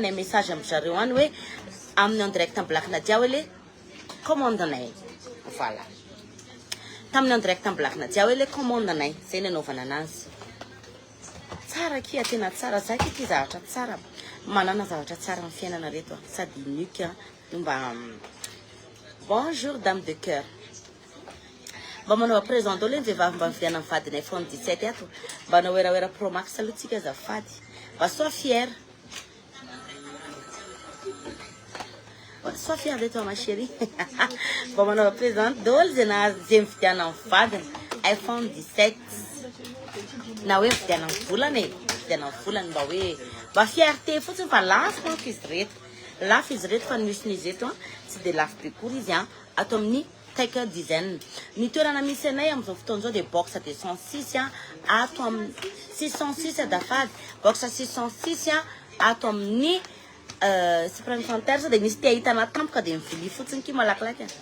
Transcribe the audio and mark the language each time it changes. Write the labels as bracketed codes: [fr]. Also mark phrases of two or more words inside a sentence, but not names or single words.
[mg] ny message amin'ny zareo any hoe amin'ny [fr] en direct [mg] amin'ny blakina dia hoe [fr] le commande-nay [mg] voilà tamin'ny [fr] en direct [mg] amin'ny blakina dia hoe [fr] le commande-nay [mg] zay ny anaovana anazy tsara kia tena tsara za ty zavatra tsara manana zavatra tsara amin'ny fiainana reto sady unique mba [fr] bonjour dame de cœur [mg] mba manao présent daholo ny vehivavy mba mividiana amin'ny vadiny iPhone 17 ato mba naoeraoera Pro Max aloha tsika azafady mba [fr] sois fière sois fière de toi ma chérie [mg] mba manao présent daholo zay mividiana amin'ny vadiny iPhone 17 na hoe mividiana amin'ny volany mba hoe mba fierté fotsiny fa lafo manko izy reto fa misy eto tsy dia lafo be kory izy ato amin'ny tech design ny toerana misy anay amin'izao fotoana zao dia box 206 ato amin'ny 606 dafady box 606 ato amin'ny suprême center sao dia misy tia hitana tampoka dia mivily fotsiny ki malakilaky